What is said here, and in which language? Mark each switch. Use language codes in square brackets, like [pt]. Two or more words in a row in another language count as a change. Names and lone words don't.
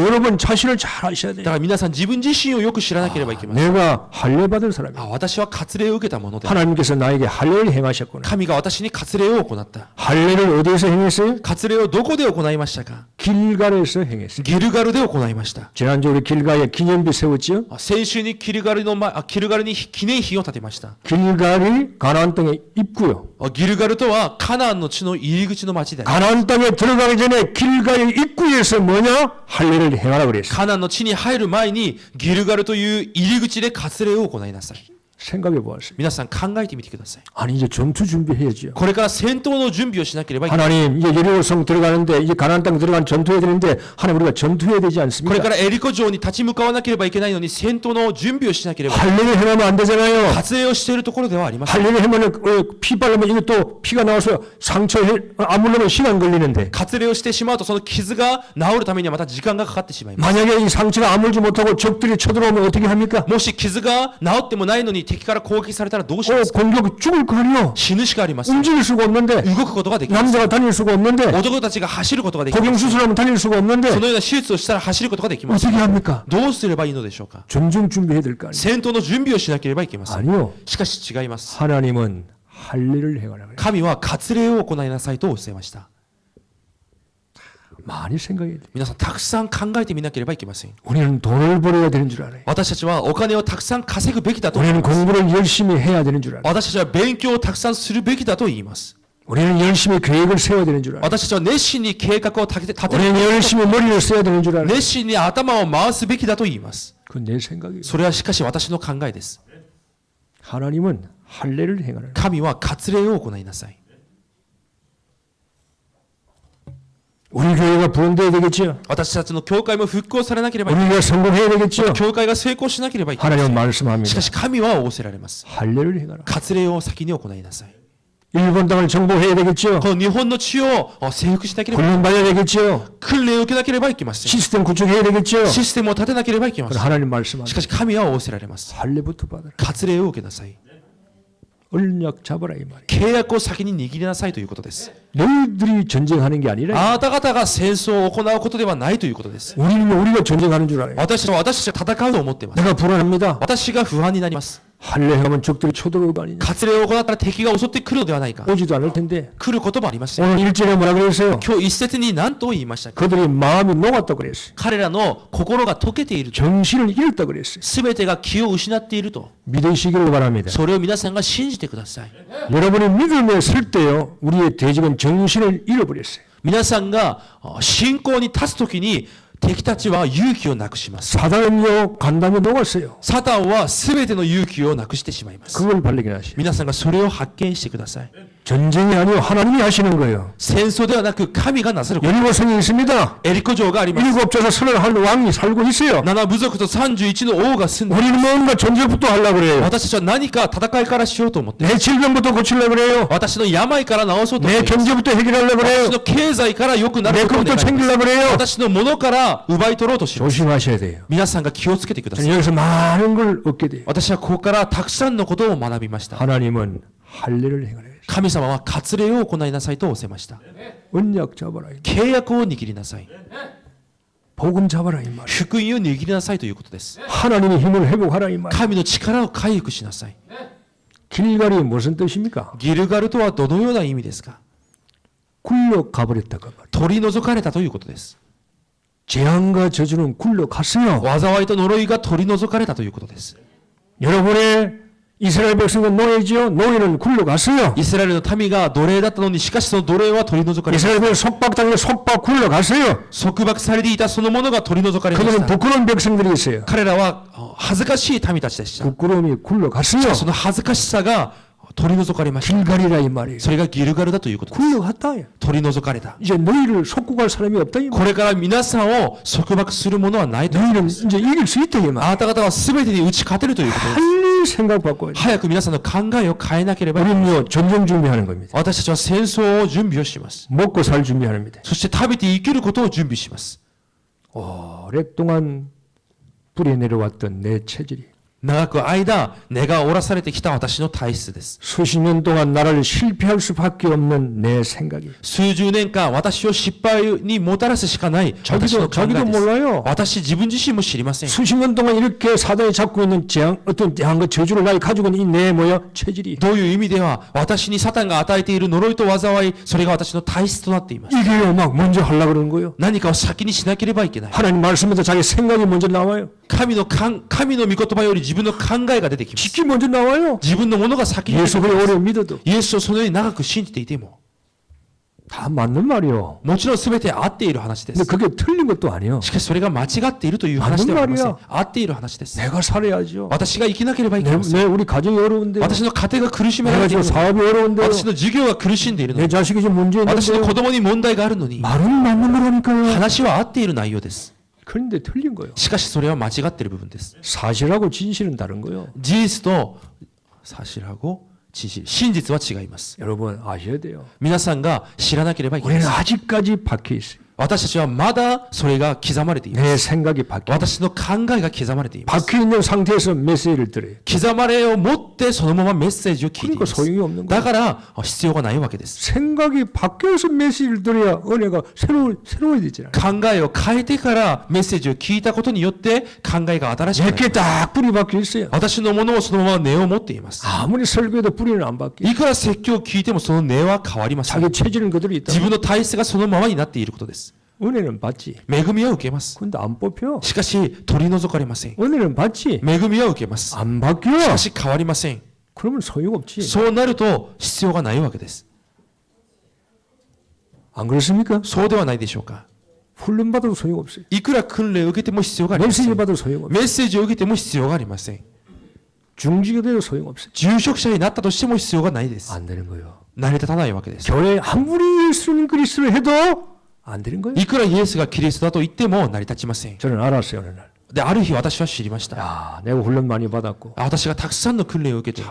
[ko] 그러니까 여러분 자신을 잘 아셔야 [ja] だ [ko] 돼요. [ja] から皆さん自分自身をよく知らなければいけません。 [ko] 내가 할례 받은 사람이야. [ja] 私は割礼を受けたもので、 [ko] 하나님께서 나에게 할례를 행하셨구나. [ja] 神が私に割礼を行った。 [ko] 할례를 어디에서 행했어요? [ja] 割礼をどこで行いましたか？ [ko] 길갈에서 행했어요. [ja] ギルガルで行いました。 [ko] 지난주 우리 길갈에 기념비 세웠죠? [ja] 先週にギルガルに記念碑を建てました。 [ko] 길갈이 가나안 땅의 입구요. [ja] ギルガルとはカナンの地の入り口の町である。 [ko] 가나안 땅에 들어가기 전에 길갈의 입구에서 뭐냐? 할례를 행하라 그랬어요. [ja] カナンの地に入る前にギルガルという入り口で割礼を行いなさい。 [ko] 생각해 보았어요. [ja] 皆さん考えてみてください。 [ko] 아니 이제 전투 준비해야죠. [ja] これから戦闘の準備をしなければいけない。 [ko] 하나님 이제 여리고성 들어가는데 이제 가나안 땅 들어간 전투해야 되는데 하나님 우리가 전투해야 되지 [ja] これ [ko] 않습니까? [ja] からエリコ城に立ち向かわなければいけないのに戦闘の準備をしなければいけない。 [ko] 할례를 행하면 안 되잖아요. [ja] 割礼をしているところではありません。 [ko] 할례를 하면 피 바르면 이게 또 피가 나와서 상처 아물려면 시간 걸리는데 [ja] 割礼をしてしまうとその傷が治るためにはまた時間がかかってしまいます。 [ko] 만약에 이 상처가 아물지 못하고 적들이 쳐들어오면 어떻게 합니까? [ja] もし傷が治ってもないのに敵から攻撃されたらどうしますか？ [ko] 공격 죽을 거 아니요. [ja] 死ぬしかありません。 [ko] 움직일 수가 없는데 [ja] 動くことができます。 [ko] 남자가 다닐 수가 없는데 [ja] 男たちが走ることができます。 [ko] 복용 수술하면 다닐 수가 [ja] そ [ko] 없는데 [ja] のような手術をしたら走ることができます。 [ko] 어떻게 합니까? [ja] どうすればいいのでしょうか？ [ko] 전쟁 준비해야 될 거 아니에요. [ja] 戦闘の準備をしなければいけません。 [ko] 아니요. [ja] しかし違います。 [ko] 하나님은 할례를 행하라 그래요. [ja] 神は割礼を行いなさいと教えました。 [ko] 많이 생각해야 돼요. [ja] 皆さんたくさん考えてみなければいけません。 [ko] 우리는 돈을 벌어야 되는 줄 알아요. [ja] 私たちはお金をたくさん稼ぐべきだと思い [ko] 우리는 [ja] ます。 [ko] 공부를 열심히 해야 되는 줄 알아요. [ja] 私たちは勉強をたくさんするべきだと言います。 [ko] 우리는 열심히 계획을 세워야 되는 줄 알아요. [ja] 私たちは熱心に計画を立て [ko] 우리는 열심히 머리를 써야 되는 줄 알아요. [ja] 熱心に頭を回すべきだと言います。 [ko] 그건 내 생각이에요. [ja] それはしかし私の考えです。 [ko] 하나님은 할례를 행하라. [ja] 神は割礼を行いなさい。 [ko] 우리 교회가 부흥돼야 되겠죠. [ja] 私たちの教会も復興されなければいけない。 [ko] 우리가 성공해야 되겠죠. [ja] 教会が成功しなければいけない。 [ko] 하나님은 [ja] し [ko] 말씀합니다. [ja] かし神は仰せられます。 [ko] 할례를 행하라. [ja] 割礼を先に行いなさい。 [ko] 일본 땅을 정복해야 되겠죠. [ja] この日本の地を征服しなければ、 [ko] 훈련받아야 되겠죠. [ja] 訓練を受けなければいけません。 [ko] 시스템 구축해야 되겠죠. [ja] システムを立てなければいけませ [ko] 그럼 [ja] ん。 [ko] 하나님 [ja] し [ko] 말씀합니다. [ja] かし神は仰せられます。 [ko] 할례부터 받아라. [ja] 割礼を受けなさい。 [ko] 언약 잡아라 이 말이에요. [ja] 契約を先に握りなさいということです。 [ko] 너희들이 전쟁하는 게 아니라 [ja] あなた方が戦争を行うことではないということです。 [ko] 우리가 전쟁하는 줄 알아요. [ja] 私たちは戦うと思っています。 [ko] 내가 불안합니다. [ja] 私が不安になります。 [ko] 할례하면 적들이 쳐들어올 거 아니냐. [ja] 割礼を行ったら敵が襲ってくるのではないか。 [ko] 오지도 않을 텐데 [ja] 来ることもありません。 [ko] 오늘 일절에 뭐라 그랬어요? [ja] 今日一節に何と言いましたか？ [ko] 그들이 마음이 녹았다고 그랬어요. [ja] 彼らの心が溶けていると。 [ko] 정신을 잃었다고 그랬어요. [ja] すべてが気を失っていると。 [ko] 믿으시기를 바랍니다. [ja] それを皆さんが信じてください。 [ko] 여러분이 믿음에 설 때요, 우리의 대적은 정신을 잃어버렸어요. [ja] 皆さんが信仰に立つときに敵たちは勇気をなくします。 [ko] 사단은요, 간담에 녹았어요. [ja] サタンはすべての勇気をなくしてしまいます。 [ko] 그걸 발견하시오. [ja] 皆さんがそれを発見してください。 [ko] 전쟁이 아니요, 하나님이 하시는 거예요. [ja] 戦争ではなく神がなさること。 [ko] 여리고성이 있습니다. [ja] エリコ城があります。 [ko] 일곱 조사 선을 한 왕이 살고 있어요. [ja] 7 部族と31の王が住んで、 [ko] 우리는 뭔가 전쟁부터 하려고 그래요. [ja] 私たちは何か戦いからしようと思って、 [ko] 내 질병부터 고치려고 그래요. [ja] 私の病から治そうと思 [ko] 내 [ja] って、 [ko] 경제부터 해결하려고 그래요. [ja] 私の経済から良くなる [ko] 내 [ja] ことを願 [ko] 것부터 [ja] います。 [ko] 챙기려고 그래요. [ja] 私のものから奪い取ろうとします。 [ko] 조심하셔야 돼요. [ja] 皆さんが気をつけてくださ [ko] 저는 [ja] い。 [ko] 여기서 많은 걸 얻게 돼요. [ja] 私はここからたくさんのことを学びました。 [ko] 하나님은 할례를 행하라. [ja] 神様は割礼を行いなさいと仰せました。 [ko] 언약 잡아라. [ja] 契約を握りなさい。 [ko] 복음 잡아라 이 말. [ja] 福音を握りなさいということです。 [ko] 하나님의 힘을 회복하라 이 말. [ja] 神の力を回復しなさい。 [ko] 길갈이 무슨 뜻입니까? [ja] ギルガルとはどのような意味ですか？ [ko] 굴러 가버렸다가 말이에요. [ja] 取り除かれたということです。 [ko] 재앙과 저주는 굴러 갔어요. [ja] 災いと呪いが取り除かれたということです。 [ko] 여러분의 이스라엘 백성은 노예지요. 노예는 굴러 갔어요. [ja] イスラエルの民が奴隷だったのに、しかしその奴隷は取り除かれました。 [ko] 이스라엘 백성 속박당해 속박 굴러 갔어요. [ja] 束縛されていたそのものが取り除かれまし [ko] 그들은 [ja] た。 [ko] 부끄러운 백성들이 있어요. [ja] 彼らは恥ずかしい民たちでした。 [ko] 부끄러움이 굴러 갔어요. [ja] その恥ずかしさが取り除かれました。 [ko] 길갈이라 이 말이에요. [ja] それがギルガルだということです。 [ko] 굴러갔다. [ja] 取り除かれた。 [ko] 이제 너희를 속고 갈 사람이 없다 이 [ja] こ [ko] 말. [ja] れから皆さんを束縛するものはないということ [ko] 너희는 [ja] です。 [ko] 이제 이길 수 있다 이 말. [ja] あなた方は全てに打ち勝てるということです。 [ko] 빨리 생각 바꿔야 돼. [ja] 早く皆さんの考えを変えなければいけない。 [ko] 우리는요 전쟁 준비하는 겁니다. [ja] 私たちは戦争を準備をします。 [ko] 먹고 살 준비하는 겁니다. [ja] そして食べて生きることを準備します。 [ko] 오랫동안 뿌리 내려왔던 내 체질이 [ja] 長く間、根が折らされてきた私の体質です。 [ko] 수십 년 동안 나를 실패할 수밖에 없는 내 생각이 [ja] 数十年間、私を失敗にもたらすしかない私の考え [ko] 자기도 [ja] です。 [ko] 몰라요. [ja] 私自分自身も知りません。 [ko] 수십 년 동안 이렇게 사단이 잡고 있는 어떤 재앙과 저주를 나이 가지고 있는 이 내 뭐야 체질이 [ja] どういう意味では、私にサタンが与えている呪いと災い、それが私の体質となっています。 [ko] 이게요 막 먼저 하려고 그러는 거예요. [ja] 何かを先にしなければいけない。 [ko] 하나님 말씀에서 자기 생각이 먼저 나와요. [ja] 神の御言葉より自分の考えが出てきます。 [ko] 지키 먼저 나와요. [ja] 自分のものが先に出て [ko] 예수 [ja] き [ko] 그리 [ja] ます。 [ko] 오래 믿어도 [ja] イエスをそのように長く信じていても、 [ko] 다 맞는 말이요. [ja] もちろん全て合っている話で [ko] 근데 [ja] す。 [ko] 그게 틀린 것도 아니에요. [ja] しかしそれが間違っているという話ではありません [ko] 맞는 。 [ja] 合っている話です。 [ko] 내가 살아야죠. [ja] 私が生きなければいけません。 [ko] 내 우리 가정이 어려운데 [ja] 私の家庭が苦しめら [ko] 내가 [ja] れてい [ko] 지금 [ja] るのに、 [ko] 사업이 어려운데 [ja] 私の授業が苦しんでいるの [ko] 내 [ja] に、 [ko] 자식이 지금 문제 [ja] 私の [ko] 있는데 [ja] 子供に問題があるのに、 [ko] 말은 맞는 거라니까요. [ja] 話は合っている内容です。 [ko] 그런데 틀린 거예요. [ja] しかしそれは間違っている部分です。 [ko] 사실하고 진실은 다른 거예요. [ja] 事実と [ko] 사실하고 진실、 [ja] 真実は違います。 [ko] 여러분 아셔야 돼요. [ja] 皆さんが知らなければいけま [ko] 우리는 [ja] せん。 [ko] 아직까지 박혀 있어요. [ja] 私たちはまだそれが刻まれています。 [ko] 내 생각이 박혀. [ja] 私の考えが刻まれています。 [ko] 박혀 있는 상태에서 메시지를 들어요. [ja] 刻まれを持ってそのままメッセージを聞いてい [ko] 그러니까 [ja] ます。 [ko] 소용이 없는 [ja] だ [ko] 거예요. [ja] から必要がないわけです。 [ko] 생각이 바뀌어서 메시지를 들어야 은혜가 새로워야 되잖아요. [ja] 考えを変えてからメッセージを聞いたことによって考えが新しくなります。 [ko] 내게 딱 뿌리 박혀 있어요. [ja] 私のものをそのまま根を持っています。 [ko] 아무리 설교해도 뿌리는 안 바뀌어. [ja] いくら説教を聞いてもその根は変わりません。 [ko] 자기 체질은 그대로 있다. [ja] 自分の体質がそのままになっていることです。 [ko] 은혜는 받지. [ja] 恵みは受けます。 [ko] 근데 안 뽑혀. [ja] しかし取り除かれません。 [ko] 은혜는 받지. [ja] 恵みは受けます。 [ko] 안 바뀌어. [ja] しかし変わりません。 [ko] 그러면 소용없지. [ja] そうなると必要がないわけです。 [ko] 안 그렇습니까? [ja] そうではないでしょうか。 [ko] 훈련 받아도 소용없어요. [ja] いくら訓練を受けても必要がありませ [ko] 메시지 [ja] ん。 [ko] 받아도 소용없어요. [ja] メッセージを受けても必要がありません。 [ko] 중직이 돼도 소용없어요. [ja] 住職者になったとしても必要がないです。 [ko] 안 되는 거예요. [ja] 成り立たないわけです。 [ko] 교회 아무리 예수님 그리스도를 해도 안 되는 거예요. [ja] いくらイエスがキリストだと言っても成り立ちません。 [ko] 저는 알았어요, 어느 날. [ja] で、ある日私は知りました。 [ko] 야, 내가 훈련 많이 받았고 [ja] 私がたくさんの訓練を受けて、